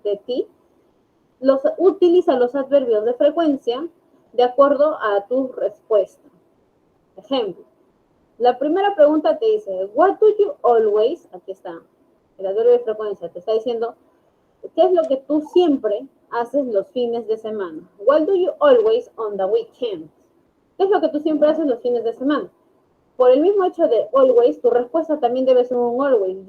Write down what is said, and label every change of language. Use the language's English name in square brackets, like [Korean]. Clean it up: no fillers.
[Spanish] De ti, utiliza los adverbios de frecuencia de acuerdo a tu respuesta. Ejemplo. La primera pregunta te dice, [English] what do you always, [Spanish] aquí está, el adverbio de frecuencia, te está diciendo, ¿qué es lo que tú siempre haces los fines de semana? [English] What do you always on the weekend? [Spanish] ¿Qué es lo que tú siempre haces los fines de semana? Por el mismo hecho de always, tu respuesta también debe ser un always.